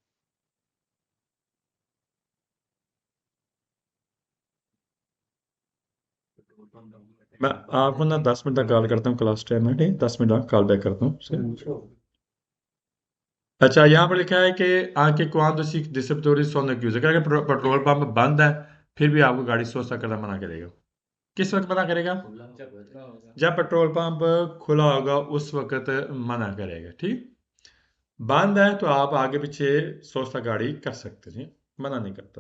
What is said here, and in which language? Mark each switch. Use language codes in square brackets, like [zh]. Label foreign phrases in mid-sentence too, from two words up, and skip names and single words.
[ur] میں آپ کو نا 10 منٹ تک کال کرتا ہوں, [en] class time [ur] ہے، ٹھیک? 10 منٹ [en] call back [ur] کرتا ہوں۔ اچھا، یہاں پر لکھا ہے کہ آ کے [it] quando si distributori sono chiusi, [ur] اگر پیٹرول پمپ بند ہے پھر بھی آپ کو گاڑی سوچا کرنا منع کرے گا. کس وقت منع کرے گا? جب پیٹرول پمپ کھلا ہوگا اس وقت منع کرے گا. ठीक। بند ہے تو آپ آگے پیچھے سوچتا گاڑی کر سکتے ہیں، منع نہیں کرتا.